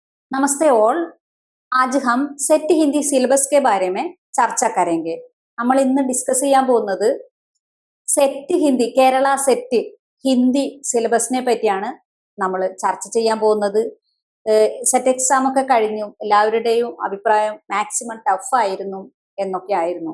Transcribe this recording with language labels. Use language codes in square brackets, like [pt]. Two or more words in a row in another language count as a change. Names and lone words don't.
[hi] नमस्ते ऑल। आज हम सेट हिंदी सिलेबस के बारे में ചർച്ച करेंगे। [ml] നമ്മൾ ഇന്ന് ഡിസ്കസ് ചെയ്യാൻ പോകുന്നത് സെറ്റ് ഹിന്ദി കേരള സെറ്റ് ഹിന്ദി സിലബസിനെ പറ്റിയാണ് നമ്മൾ ചർച്ച ചെയ്യാൻ പോകുന്നത്. സെറ്റ് എക്സാം ഒക്കെ കഴിഞ്ഞു, എല്ലാവരുടെയും അഭിപ്രായം [en] maximum tough [ml] ആയിരുന്നു എന്നൊക്കെ ആയിരുന്നു.